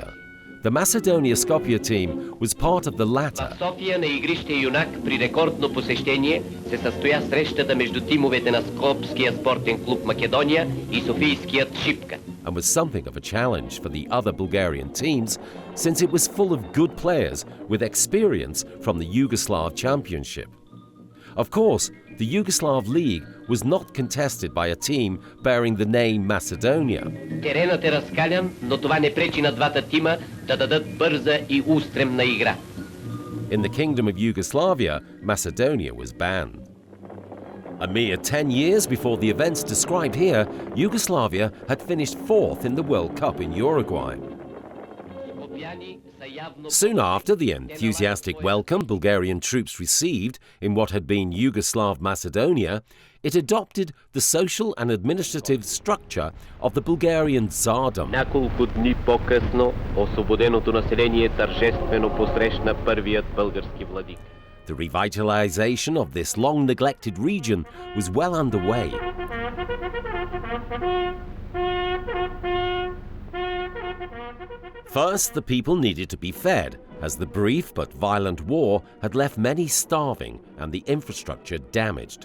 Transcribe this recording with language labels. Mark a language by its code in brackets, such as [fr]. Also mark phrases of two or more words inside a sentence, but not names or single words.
[en] The Macedonia Scopje team was part of the latter. [bg] В София на игрище Юнак при рекордно посещение се състоя срещата между тимовете на Скопския спортен клуб Македония и Софийският Шипка. [en] and was something of a challenge for the other Bulgarian teams since it was full of good players with experience from the Yugoslav Championship. Of course, the Yugoslav League was not contested by a team bearing the name Macedonia. [bg] Теренът е разкалян, но това не пречи на двата тима да дадат бърза и устремна игра. [en] In the Kingdom of Yugoslavia, Macedonia was banned. A mere 10 years before the events described here, Yugoslavia had finished fourth in the World Cup in Uruguay. Soon after the enthusiastic welcome Bulgarian troops received in what had been Yugoslav Macedonia, it adopted the social and administrative structure of the Bulgarian Tsardom. [bg] Няколко дни по-късно освободеното население тържествено посрещна първият български владик. [en] The revitalization of this long-neglected region was well underway. First, the people needed to be fed, as the brief but violent war had left many starving and the infrastructure damaged.